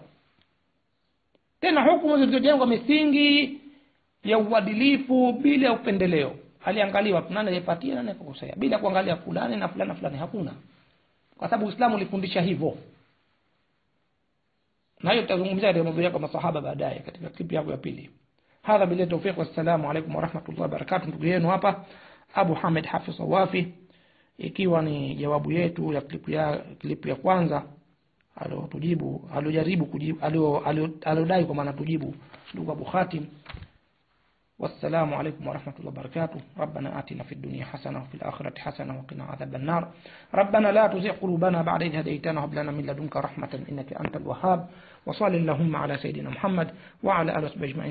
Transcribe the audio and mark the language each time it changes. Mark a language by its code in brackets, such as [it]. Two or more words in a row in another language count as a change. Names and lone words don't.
[sw] Tena hukumu zilizojengwa misingi ya uadilifu bila upendeleo. Aliangaliwa nani aliyepatia na nani akakosea, bila kuangalia fulani na fulani na fulani, hakuna. Kwa sababu Uislamu ulifundisha hivyo. Na hiyo tutazungumzia ndio mambo yako masahaba baadaye katika klipu yako ya pili. [ar] هذا بالله توفيق، والسلام عليكم ورحمة الله وبركاته. [sw] Ndugu yenu hapa Abu Hamid Hafidh Wafi, ikiwa ni jawabu yetu ya klipu ya kwanza alodai kwa maana tujibu ndugu Abu Khatim. [ar] والسلام عليكم ورحمة الله وبركاته. ربنا آتنا في الدنيا حسنة وفي الآخرة حسنة وقنا عذاب النار. ربنا لا تزغ قلوبنا بعد إذ هديتنا وهب لنا من لدنك رحمة إنك أنت الوهاب. وصل اللهم على سيدنا محمد وعلى آله وصحبه أجمعين.